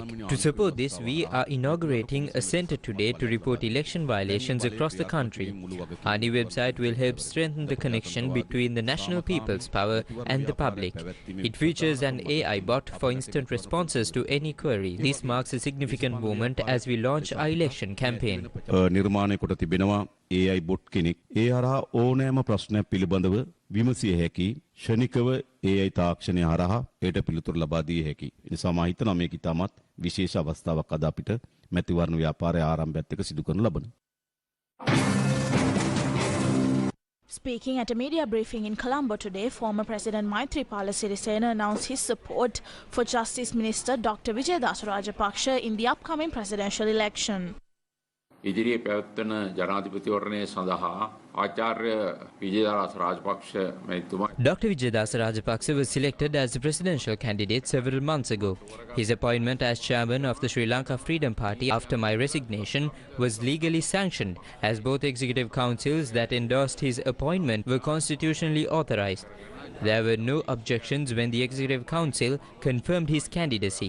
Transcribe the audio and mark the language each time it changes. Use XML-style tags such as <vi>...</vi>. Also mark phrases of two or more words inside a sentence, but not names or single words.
<en>To support this, we are inaugurating a centre today to report election violations across the country. Our new website will help strengthen the connection between the National People's Power and the public. It features an AI bot for instant responses to any query. This marks a significant moment as we launch our election campaign.</en> <si>නිර්මාණය කොට තිබෙනවා</si> <en>AI bot</en> <si>කෙනෙක්. ඒ හරහා ඕනෑම ප්‍රශ්නයක් පිළිබඳව විමසිය හැකි. ශනිකව AI තාක්ෂණය හරහා ඒට පිළිතුරු ලබා දිය හැකි. ඒ නිසා මම හිතනවා මේක ඉතාමත් විශේෂ අවස්ථාවක් අද අපිට මැතිවරණ ව්‍යාපාරයේ ආරම්භයත් එක්ක සිදු කරනු ලබන.</si> <en>Speaking at a media briefing in Colombo today, former President Maithripala Sirisena announced his support for Justice Minister Dr. Premadasa Rajapakse in the upcoming presidential election.</en> <si>ඉදිරියේ පැවැත්වෙන ජනාධිපතිවරණය සඳහා ආචාර්ය විජේදාස රාජපක්ෂ මැතිතුමා</si> <en>Dr. Vijayadasa Rajapakse was selected as the presidential candidate several months ago. His appointment as chairman of the Sri Lanka Freedom Party after my resignation was legally sanctioned, as both executive councils that endorsed his appointment were constitutionally authorized. There were no objections when the Executive Council confirmed his candidacy.</en>